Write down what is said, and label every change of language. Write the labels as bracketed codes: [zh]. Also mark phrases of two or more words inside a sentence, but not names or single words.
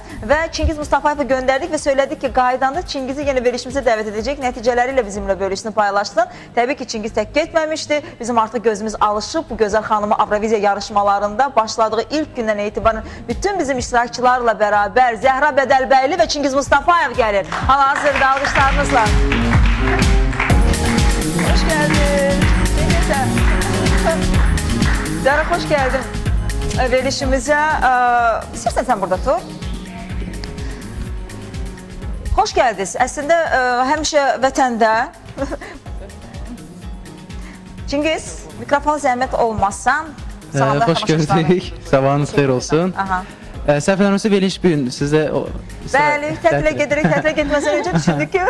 [az] Və Çingiz Mustafayev'i göndərdik və söylədik ki, qaydanda Çingizi yenə verilişimizə dəvət edəcək, nəticələri ilə bizimlə bölüşsün, paylaşsın. Təbii ki, Çingiz tək getməmişdi. Bizim artıq gözümüz alışıb bu gözəl xanımı Avroviziya yarışmalarında başladığı ilk gündən etibarən bütün bizim iştirakçılarla bərabər Zəhra Bədəlbəyli və Çingiz Mustafayev gəlir. Hal-hazırda alqışlarınızla. [tr] Hoş geldin. Zara, hoş geldin verilişimize. İstersen sen burada dur. Hoş geldiniz. [az] Aslında həmişə vətəndə. Çingiz, mikrofon zəhmət olmazsan. [tr] Hoş gördük. [az] Sabahınız xeyir olsun. Səhv eləmirəmsə veriliş bu gün sizə Bəli, tətilə gedirik, tətilə getməsən öncə düşündük ki